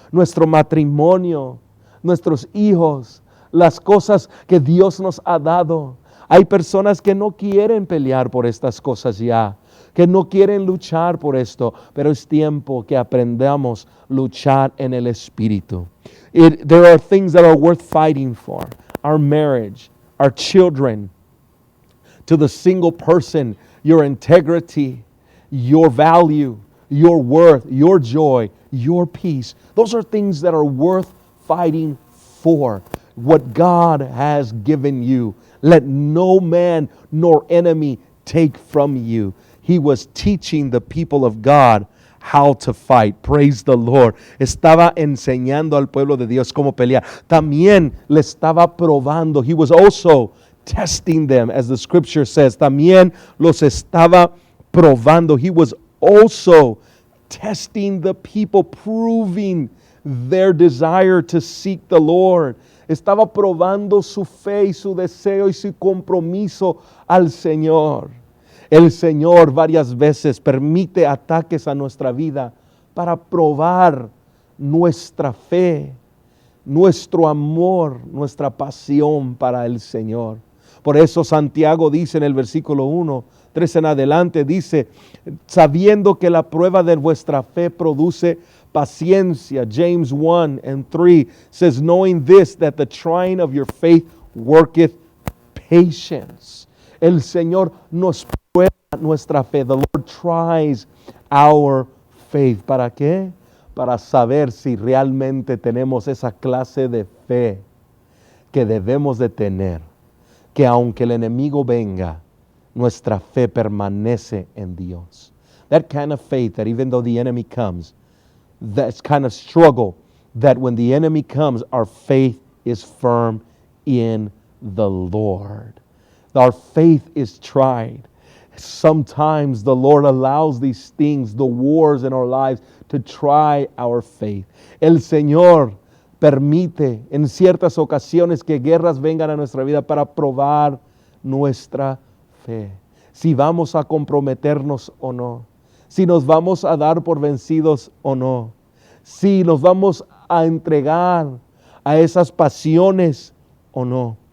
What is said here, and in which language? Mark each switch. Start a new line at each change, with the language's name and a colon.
Spanish: Nuestro matrimonio, nuestros hijos, las cosas que Dios nos ha dado. Hay personas que no quieren pelear por estas cosas ya, que no quieren luchar por esto, pero es tiempo que aprendamos a luchar en el Espíritu.
English: There are things that are worth fighting for. Our marriage, our children, to the single person, your integrity, your value, your worth, your joy, your peace. Those are things that are worth fighting for. What God has given you, let no man nor enemy take from you. He was teaching the people of God how to fight. Praise the Lord.
Spanish: Estaba enseñando al pueblo de Dios cómo pelear. También le estaba probando.
English: He was also testing them, as the scripture says.
Spanish: También los estaba probando.
English: He was also testing the people, proving their desire to seek the Lord.
Spanish: Estaba probando su fe y su deseo y su compromiso al Señor. El Señor varias veces permite ataques a nuestra vida para probar nuestra fe, nuestro amor, nuestra pasión para el Señor. Por eso Santiago dice en el versículo 1, 3 en adelante, dice, sabiendo que la prueba de vuestra fe produce paciencia.
English: James 1 and 3 says, knowing this, that the trying of your faith worketh patience.
Spanish: El Señor nos prueba nuestra fe.
English: The Lord tries our faith.
Spanish: ¿Para qué? Para saber si realmente tenemos esa clase de fe que debemos de tener. Que aunque el enemigo venga, nuestra fe permanece en Dios.
English: That kind of faith that even though the enemy comes, that kind of struggle, that when the enemy comes, our faith is firm in the Lord. Our faith is tried. Sometimes the Lord allows these things, the wars in our lives, to try our faith.
Spanish: El Señor permite en ciertas ocasiones que guerras vengan a nuestra vida para probar nuestra fe. Si vamos a comprometernos o no. Si nos vamos a dar por vencidos o no. Si nos vamos a entregar a esas pasiones o no.